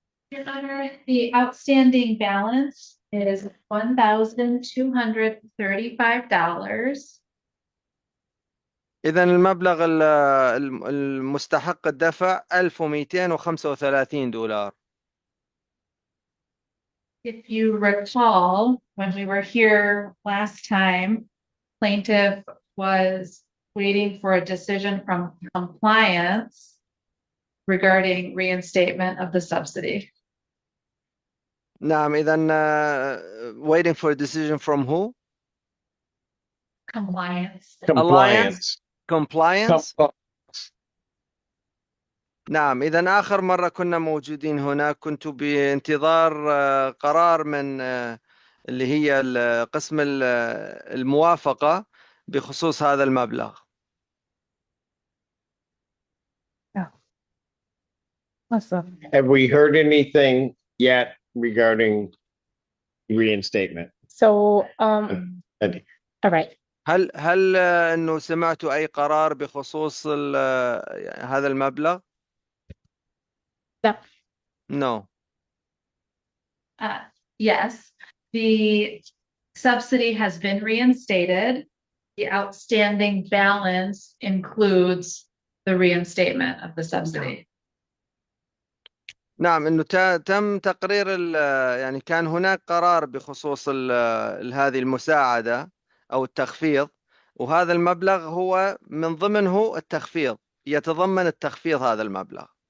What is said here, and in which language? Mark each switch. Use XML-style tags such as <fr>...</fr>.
<en>Your Honor, the outstanding balance is $1,235.</en> <ar>إذا المبلغ المستحق الدفع $1235.</ar> <en>If you recall, when we were here last time, plaintiff was waiting for a decision from compliance regarding reinstatement of the subsidy.</en> <ar>نعم إذا</ar> <en>waiting for a decision from who? Compliance. Compliance.</en> <ar>نعم إذا آخر مرة كنا موجودين هنا كنت بانتظار قرار من اللي هي قسم الموافقة بخصوص هذا المبلغ.</ar> <en>Have we heard anything yet regarding reinstatement? So, all right.</en> <ar>هل إنه سمعتوا أي قرار بخصوص هذا المبلغ؟</ar> <en>No. No. Yes, the subsidy has been reinstated. The outstanding balance includes the reinstatement of the subsidy.</en> <ar>نعم إنه تم تقرير يعني كان هناك قرار بخصوص هذه المساعدة أو التخفيض وهذا المبلغ هو من ضمنه التخفيض يتضمن التخفيض هذا المبلغ.</ar>